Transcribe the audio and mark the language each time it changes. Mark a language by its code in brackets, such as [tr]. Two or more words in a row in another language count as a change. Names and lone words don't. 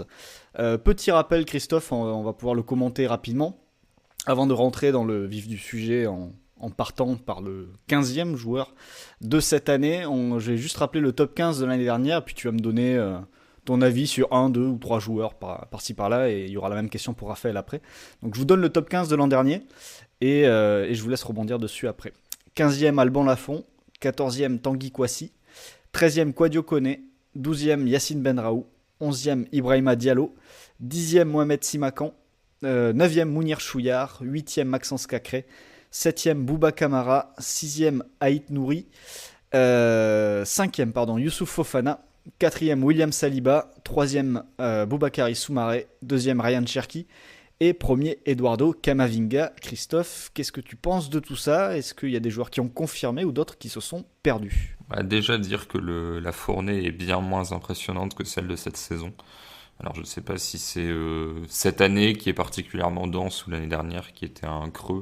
[fr] Petit rappel, Christophe, on va pouvoir le commenter rapidement, avant de rentrer dans le vif du sujet en partant par le 15e joueur de cette année. Je vais juste rappeler le top 15 de l'année dernière, puis tu vas me donner ton avis sur 1, 2 ou 3 joueurs par-ci par-là, et il y aura la même question pour Raphaël après. Donc je vous donne le top 15 de l'an dernier, et je vous laisse rebondir dessus après. 15e Alban Lafont, 14e Tanguy Kouassi, 13e Kouadio Koné, 12e Yacine Benraou, 11e Ibrahima Diallo, 10e Mohamed Simakan, 9e Mounir Chouillard, 8e Maxence Cacré, 7e Bouba Kamara, 6e Haït Nouri, 5e Youssouf Fofana, 4e William Saliba, 3e Boubakary Soumaré, 2e Ryan Cherki et 1er Eduardo Camavinga. Christophe, qu'est-ce que tu penses de tout ça ? Est-ce qu'il y a des joueurs qui ont confirmé ou d'autres qui se sont perdus ? Déjà dire que la fournée est bien moins impressionnante que celle de cette saison. Alors je ne sais pas si c'est cette année qui est particulièrement dense ou l'année dernière qui était un creux.